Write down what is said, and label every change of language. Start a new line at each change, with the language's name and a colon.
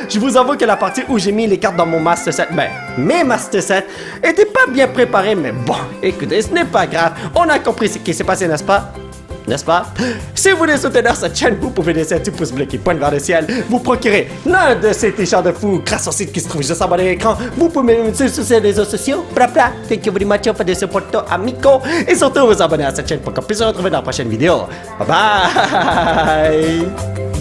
French: Je vous avoue que la partie où j'ai mis les cartes dans mon Master Set, mes Master Set, étaient pas bien préparés. Mais bon, écoutez, ce n'est pas grave. On a compris ce qui s'est passé, n'est-ce pas? N'est-ce pas? Si vous voulez soutenir cette chaîne, vous pouvez laisser un petit pouce bleu qui pointe vers le ciel. Vous procurez l'un de ces t-shirts de fou grâce au site qui se trouve juste en bas de l'écran. Vous pouvez me suivre sur ces réseaux sociaux. Bla bla.
English: Thank you very much for the support, amico.
French: Et surtout, vous abonner à cette chaîne pour qu'on puisse se retrouver dans la prochaine vidéo. Bye bye!